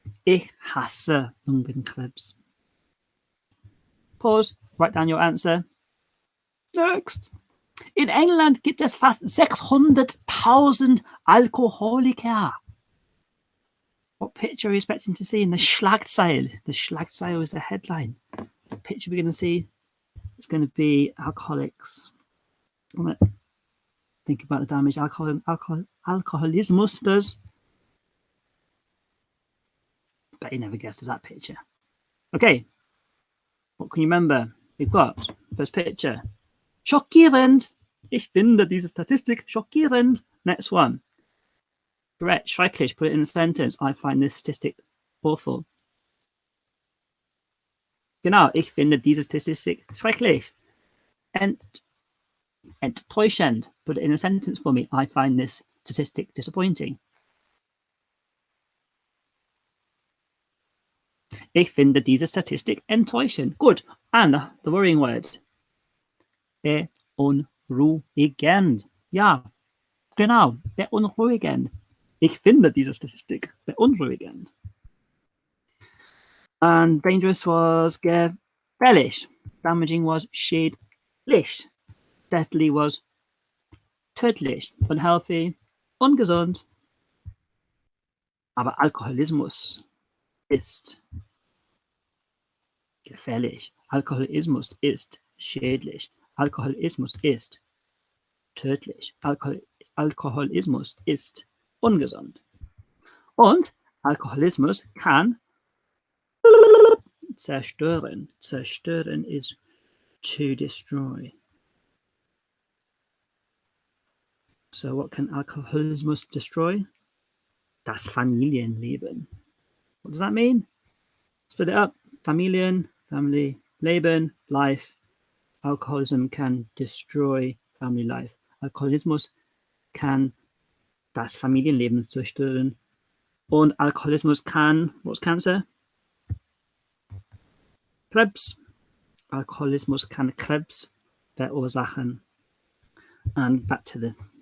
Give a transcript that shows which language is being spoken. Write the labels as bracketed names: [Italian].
[German] Ich hasse Lungenkrebs. [English] Pause, write down your answer. Next. [German] In England gibt es fast 600.000 Alkoholiker. [English] What picture are you expecting to see in the Schlagzeile? The Schlagzeile is the headline. The picture we're going to see is going to be alcoholics. Think about the damage alcoholism does. Bet you never guessed of that picture. Okay. What can you remember? We've got first picture. Schockierend. [German] Ich finde diese Statistik schockierend. [English] Next one. Correct. Schrecklich. Put it in a sentence. I find this statistic awful. [German] Genau. Ich finde diese Statistik schrecklich. Enttäuschend. [English] Put it in a sentence for me. I find this statistic disappointing. [German] Ich finde diese Statistik enttäuschend. [English] Good. And the worrying word. Beunruhigend. [German] Ja, genau. Beunruhigend. Ich finde diese Statistik beunruhigend. [English] And dangerous was gefährlich. Damaging was schädlich. Deadly was tödlich. Unhealthy, ungesund. [German] Aber Alkoholismus ist gefährlich. Alkoholismus ist schädlich. Alkoholismus ist tödlich. Alkoholismus ist ungesund. Und Alkoholismus kann zerstören. [English] Zerstören is to destroy. So what can alcoholismus destroy? [German] Das Familienleben. [English] What does that mean? Split it up. Familien, family, Leben, life. Alcoholism can destroy family life. [German] Alkoholismus kann das Familienleben zerstören. Und Alkoholismus kann, [English] what's cancer? [German] Krebs. Alkoholismus kann Krebs verursachen. [English] And back to the